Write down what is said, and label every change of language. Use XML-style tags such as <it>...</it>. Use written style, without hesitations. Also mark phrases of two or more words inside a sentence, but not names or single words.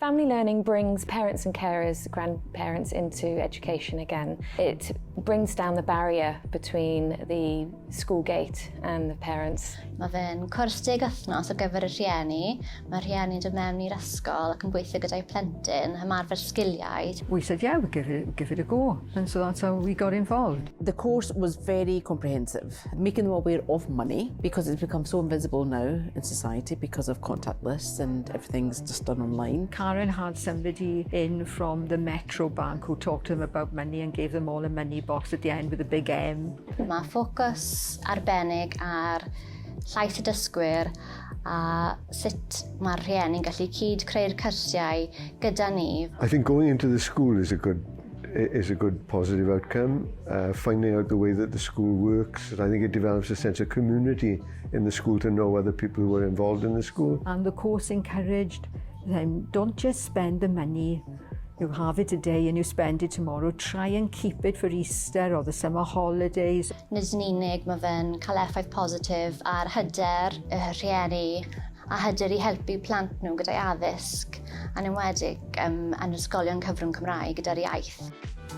<en>Family learning brings parents and carers, grandparents into education again. It brings down the barrier between the school gate and the parents.</en> <cy>Mae fe'n cwrs 10 wythnos ar gyfer y rhieni. Mae'r rhieni'n dod mewn i'r ysgol ac yn gweithio gyda'i plentyn, ymarfer sgiliau.</cy> <en>We said, yeah, we'll give it a go. And so that's how we got involved. The course was very comprehensive, making them aware of money because it's become so invisible now in society because of contactless and everything's just done online. Karen had somebody in from the Metro Bank who talked to them about money and gave them all a money box at the end with a big M.</en> <cy>Mae ffocws arbennig ar llais y dysgwyr a sut mae'r rhieni'n gallu cyd creu'r cyrsiau gyda ni.</cy> <en>I think going into the school is a good positive outcome. Finding out the way that the school works, I think it develops a sense of community in the school to know other people who are involved in the school. And the course encouraged them, don't just spend the money. You have it today and you spend it tomorrow. Try and keep it for Easter or the summer holidays.</en> <cy>Nid yn unig mae fe'n cael effaith positif ar hyder y rhieni a hyder i helpu plant nhw gyda'i addysg, a'n enwedig yn ysgolion cyfrwng Cymraeg gyda'r iaith.</cy>